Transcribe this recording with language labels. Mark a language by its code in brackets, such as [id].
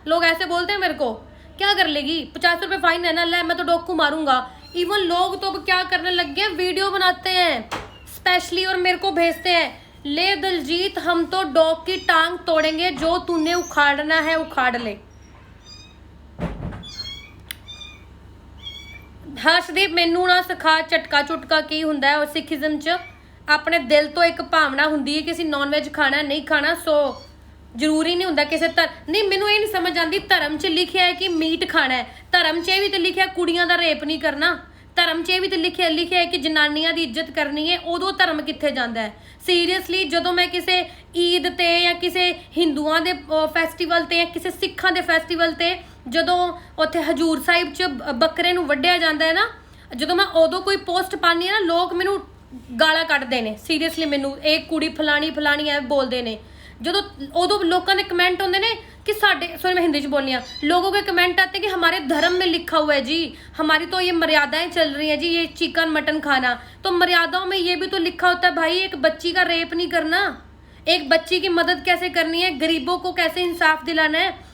[hi] लोग ऐसे बोलते हैं मेरे को, क्या कर लेगी, 50 रुपये फाइन है ना, ले मैं तो डॉग को मारूंगा। इवन लोग तो अब क्या करने लग गए, वीडियो बनाते हैं स्पेशली और मेरे को भेजते हैं, ले दिलजीत हम तो डॉग की टांग तोड़ेंगे, जो तूने उखाड़ना है उखाड़ ले। [pa] ਹਰਸ਼ਦੀਪ ਮੈਨੂੰ ਨਾ ਸਿਖਾ ਝਟਕਾ ਚੁਟਕਾ ਕੀ ਹੁੰਦਾ ਹੈ। ਔਰ ਸਿੱਖੀਜ਼ਮ 'ਚ ਆਪਣੇ ਦਿਲ ਤੋਂ ਇੱਕ ਭਾਵਨਾ ਹੁੰਦੀ ਹੈ ਕਿ ਅਸੀਂ ਨੌਨ ਵੈਜ ਖਾਣਾ ਨਹੀਂ ਖਾਣਾ। ਸੋ ਜ਼ਰੂਰੀ ਨਹੀਂ ਹੁੰਦਾ ਕਿਸੇ ਨਹੀਂ, ਮੈਨੂੰ ਇਹ ਨਹੀਂ ਸਮਝ ਆਉਂਦੀ, ਧਰਮ 'ਚ ਲਿਖਿਆ ਹੈ ਕਿ ਮੀਟ ਖਾਣਾ ਹੈ, ਧਰਮ 'ਚ ਇਹ ਵੀ ਤਾਂ ਲਿਖਿਆ ਕੁੜੀਆਂ ਦਾ ਰੇਪ ਨਹੀਂ ਕਰਨਾ, ਧਰਮ 'ਚ ਇਹ ਵੀ ਤਾਂ ਲਿਖਿਆ ਹੈ ਕਿ ਜਨਾਨੀਆਂ ਦੀ ਇੱਜ਼ਤ ਕਰਨੀ ਹੈ। ਉਦੋਂ ਧਰਮ ਕਿੱਥੇ ਜਾਂਦਾ ਹੈ। ਸੀਰੀਅਸਲੀ ਜਦੋਂ ਮੈਂ ਕਿਸੇ ਈਦ 'ਤੇ ਜਾਂ ਕਿਸੇ ਹਿੰਦੂਆਂ ਦੇ ਫੈਸਟੀਵਲ 'ਤੇ ਜਾਂ ਕਿਸੇ ਸਿੱਖਾਂ ਦੇ ਫੈਸਟੀਵਲ 'ਤੇ ਜਦੋਂ ਉੱਥੇ ਹਜੂਰ ਸਾਹਿਬ 'ਚ ਬੱਕਰੇ ਨੂੰ ਵੱਢਿਆ ਜਾਂਦਾ ਹੈ ਨਾ, ਜਦੋਂ ਮੈਂ ਉਦੋਂ ਕੋਈ ਪੋਸਟ ਪਾਉਂਦੀ ਹਾਂ ਨਾ, ਲੋਕ ਮੈਨੂੰ ਗਾਲਾਂ ਕੱਢਦੇ ਨੇ। ਸੀਰੀਅਸਲੀ ਮੈਨੂੰ ਇਹ ਕੁੜੀ ਫਲਾਣੀ ਐ ਬੋਲਦੇ ਨੇ। ਜਦੋਂ ਉਦੋਂ ਲੋਕਾਂ ਦੇ ਕਮੈਂਟ ਹੁੰਦੇ ਨੇ [hi] कि साढ़े, सॉरी मैं हिंदी में बोल रही हूँ, लोगों के कमेंट आते हैं कि हमारे धर्म में लिखा हुआ है जी, हमारी तो ये मर्यादाएं चल रही हैं जी, ये चिकन मटन खाना। तो मर्यादाओं में ये भी तो लिखा होता है भाई, एक बच्ची का रेप नहीं करना, एक बच्ची की मदद कैसे करनी है, गरीबों को कैसे इंसाफ दिलाना है।